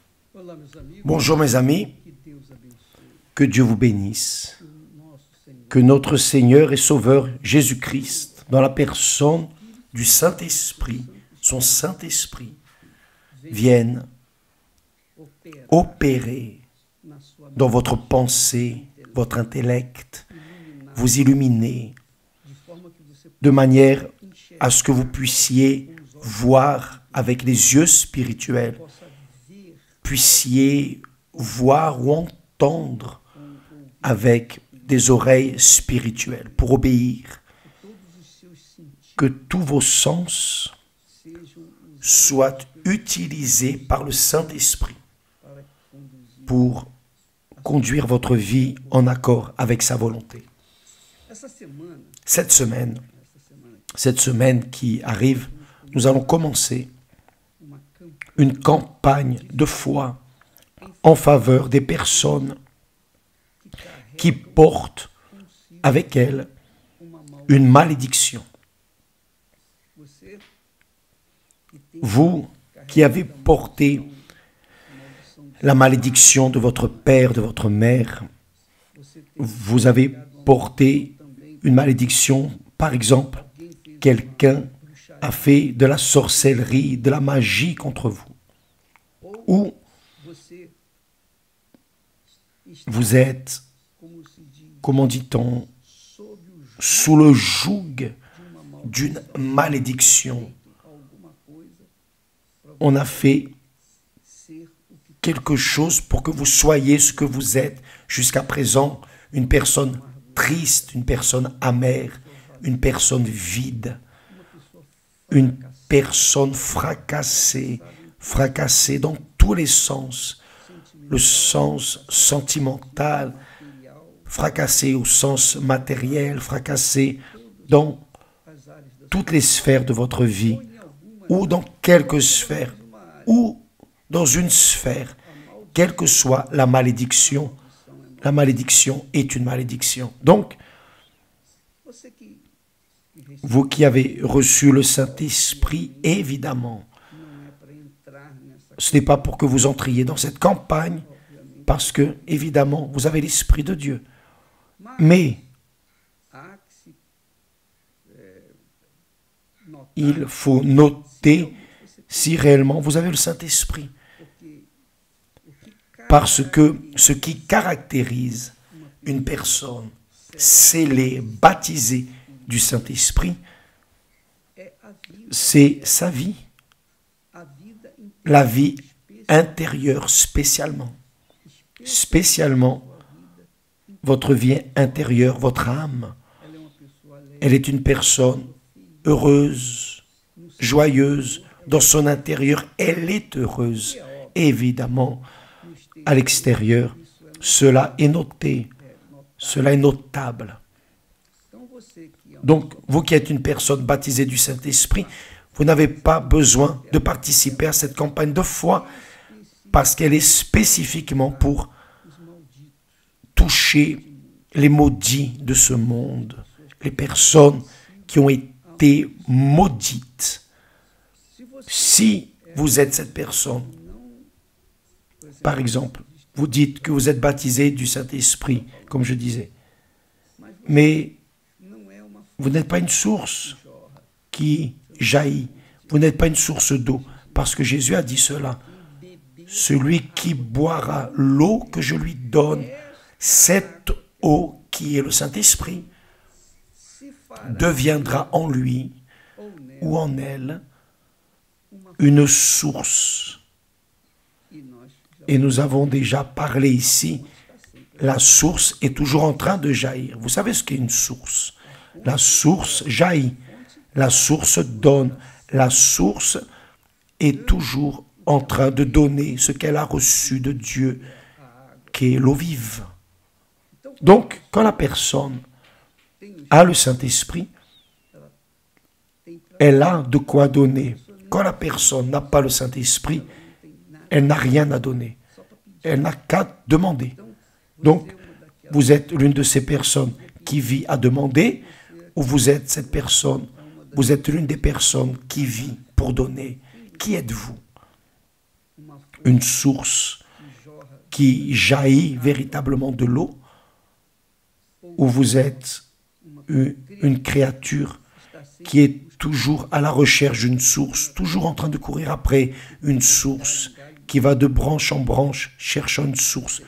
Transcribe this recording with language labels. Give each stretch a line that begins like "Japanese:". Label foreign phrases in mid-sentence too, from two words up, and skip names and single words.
Portuguese: Olá, meus amigos,
French: Bonjour mes amis,
Portuguese: que Deus abençoe.
French: que Dieu vous bénisse,
Portuguese: Que o nosso Senhor
French: que notre Seigneur et Sauveur Jésus-Christ, dans la personne du Saint-Esprit, son Saint-Esprit, vienne
Portuguese: opera
French: opérer
Portuguese: na sua
French: dans
Portuguese: mente,
French: votre pensée, votre intellect,
Portuguese: iluminar
French: vous illuminer
Portuguese: de forma que você
French: de manière
Portuguese: enxergue,
French: à ce que vous puissiez voir avec les yeux spirituels,
Portuguese: possa ver
French: puissiez voir ou entendre avec des oreilles spirituelles pour obéir,
Portuguese: que todos os seus sentidos
French: que tous vos sens
Portuguese: sejam usados
French: soient utilisés par le Saint-Esprit
Portuguese: para conduzir.
French: pour conduire votre vie en accord avec sa volonté.
Portuguese: Essa semana,
French: Cette semaine qui arrive, nous allons commencer
Portuguese: uma campanha
French: une campagne de foi en faveur des personnes
Portuguese: que carrega
French: qui portent
Portuguese: consigo
French: avec elles
Portuguese: uma maldição.
French: une malédiction.
Portuguese: Você que tem
French: Vous qui avez porté
Portuguese: maldição,
French: la malédiction de votre père, de votre mère,
Portuguese: você tem
French: vous avez porté
Portuguese: também
French: une malédiction, par exemple,
Portuguese: alguém fez
French: quelqu'un
Portuguese: bruxaria
French: a fait de la sorcellerie, de la magie contre vous,
Portuguese: ou você está,
French: vous êtes,
Portuguese: como se diz,
French: comment dit-on,
Portuguese: sob o jugo
French: sous le joug
Portuguese: de uma maldição,
French: d'une malédiction.
Portuguese: alguma coisa para
French: On a fait
Portuguese: ser o que
French: quelque chose pour que vous soyez ce que vous êtes jusqu'à présent, une personne triste, une personne amère, une personne vide, une personne fracassée, fracassée dans tous les sens, le sens sentimental,
Portuguese: material,
French: fracassé au sens matériel, fracassé dans
Portuguese: as áreas da
French: toutes les sphères de votre vie,
Portuguese: em alguma
French: ou dans quelques sphères, ou dans une sphère, quelle que soit la malédiction est une malédiction. Donc,
Portuguese: você que recebe
French: vous qui avez reçu le Saint-Esprit, évidemment,
Portuguese: não é para entrar nessa
French: ce n'est pas pour que vous entriez dans cette campagne, parce que, évidemment, vous avez l'Esprit de Dieu. Mais
Portuguese: há que se notar
French: il faut noter si réellement vous avez le Saint-Esprit.
Portuguese: porque o que
French: Parce que ce qui caractérise une personne scellée, baptisée du Saint-Esprit,
Portuguese: é a vida,
French: c'est sa vie,
Portuguese: a vida
French: la vie intérieure spécialement. Spécialement, votre vie intérieure, votre âme,
Portuguese: ela é uma pessoa alegre
French: elle est une personne heureuse, joyeuse. Dans son intérieur, elle est heureuse. Évidemment,
Portuguese: no exterior,
French: à l'extérieur, cela est noté, cela est notable.
Portuguese: então você que é uma
French: Donc, vous qui êtes une personne baptisée du Saint-Esprit, vous n'avez pas besoin de participer à cette campagne de foi parce qu'elle est spécifiquement pour
Portuguese: os malditos,
French: toucher les maudits de ce monde, les personnes qui ont été maudites.
Portuguese: se você
French: Si vous êtes cette personne,
Portuguese: não,
French: par exemple, vous dites que vous êtes baptisé du Saint-Esprit, comme je disais, mais
Portuguese: não é uma
French: vous n'êtes pas une source
Portuguese: jorra,
French: qui jaillit, vous n'êtes pas une source d'eau, parce que Jésus a dit cela.
Portuguese: beber
French: Celui qui boira l'eau que je lui donne, cette eau qui est le Saint-Esprit,
Portuguese: se fará
French: deviendra en lui
Portuguese: ou nela
French: ou en elle
Portuguese: uma
French: une source.
Portuguese: e nós já
French: Et nous avons déjà parlé ici, la source est toujours en train de jaillir. Vous savez ce qu'est une source? La source jaillit, la source donne, la source est toujours en train de donner ce qu'elle a reçu de Dieu, qui est l'eau vive. Donc, quand la personne
Portuguese: tem o
French: a le Saint-Esprit,
Portuguese: tem pra
French: elle a de quoi donner. Quand la personne n'a pas le Saint-Esprit, elle n'a rien à donner. Elle n'a qu'à demander. Donc,
Portuguese: ser uma daquelas
French: vous êtes l'une de ces personnes qui vit à demander, ou vous êtes cette personne, vous êtes l'une des personnes qui vit pour donner. Qui êtes-vous?
Portuguese: uma
French: Une source qui jaillit véritablement de l'eau, ou vous êtes une créature qui est toujours à la recherche d'une source, toujours en train de courir après une source, qui va de branche en branche cherchant une source.